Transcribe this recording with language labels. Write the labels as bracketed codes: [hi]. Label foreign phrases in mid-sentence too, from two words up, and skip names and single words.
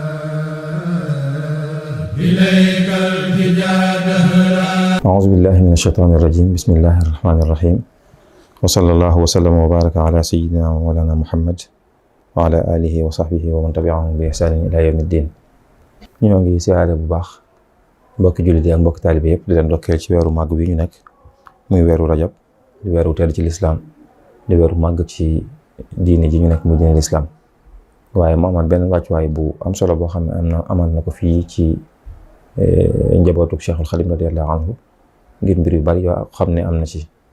[ar] إليك التجا دهرا. أعوذ بالله من الشيطان الرجيم. بسم الله الرحمن الرحيم. وصلى الله وسلم وبارك على سيدنا ومولانا محمد وعلى آله وصحبه ومن تبعهم بإحسان إلى يوم الدين. [wo] ñoo ngi siyaare bu baax mbokki jullit yi ak mbokki taalibe yëpp di leen dokkeel ci weeru màgg bi ñu nekk muy weeru rajab di weeru tedd ci lislaam di weeru màgg ci diine ji ñu nekk muy diine lislaam waaye mu amaat benn wàccuwaay bu am solo boo xam ne amal na ko fii ci njabootu Cheikhul Khadim [ar] رضي الله عنه [wo] ngir mbir yu bari yoo xam ne am na ci